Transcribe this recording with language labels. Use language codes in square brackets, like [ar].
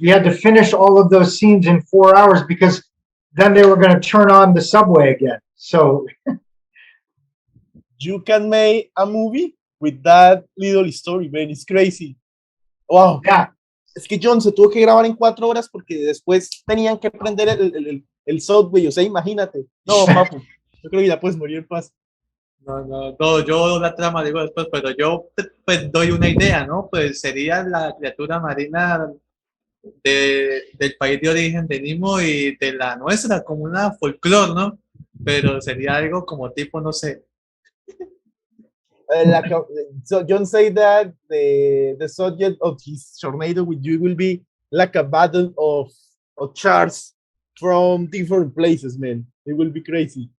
[en] We had to finish all of those scenes in 4 hours because then they were going to turn on the subway again. So you can make a movie with that little story, man. It's crazy. Wow. Yeah. [es] Es que Jhon se tuvo que grabar en 4 horas porque después tenían que prender el subway. O sea, imagínate. No, papu. Yo creo que ya puedes morir en paz. No, yo la trama digo después, pero yo pues doy una idea, ¿no? Pues sería la criatura marina del país de origen de Nimo y de la nuestra, como una folclore, ¿no? Pero sería algo como tipo, no sé. [en] So Jhon said that the subject of his Sharknado with you will be like a battle of sharks from different places, man. It will be crazy.